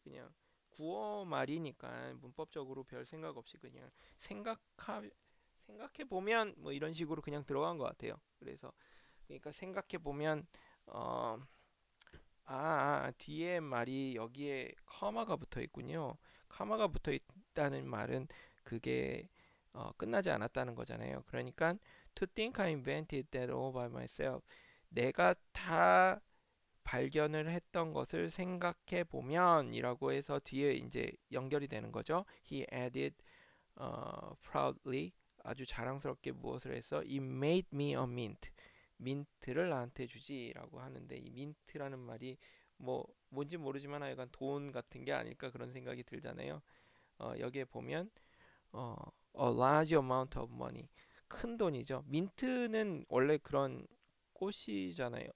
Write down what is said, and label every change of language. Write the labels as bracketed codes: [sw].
[ko] 그냥 구어 말이니까 문법적으로 별 생각 없이 그냥 생각해 보면 뭐 이런 식으로 그냥 들어간 것 같아요. 그래서 그러니까 생각해 보면 어, 뒤에 말이 여기에 커마가 붙어 있군요. 커마가 붙어 있다는 말은 그게 끝나지 않았다는 거잖아요. [en] 그러니까 to think I invented that all by myself. [ko] 내가 다 발견을 했던 것을 생각해 보면이라고 해서 뒤에 이제 연결이 되는 거죠. [en] He added proudly [ko] 아주 자랑스럽게 무엇을 해서 [en] It made me a mint. [ko] 민트를 나한테 주지라고 하는데 이 민트라는 말이 뭐 뭔지 모르지만 하여간 돈 같은 게 아닐까 그런 생각이 들잖아요. 여기에 보면 어, [en] a large amount of money [ko] 큰 돈이죠. 민트는 원래 그런 꽃이잖아요.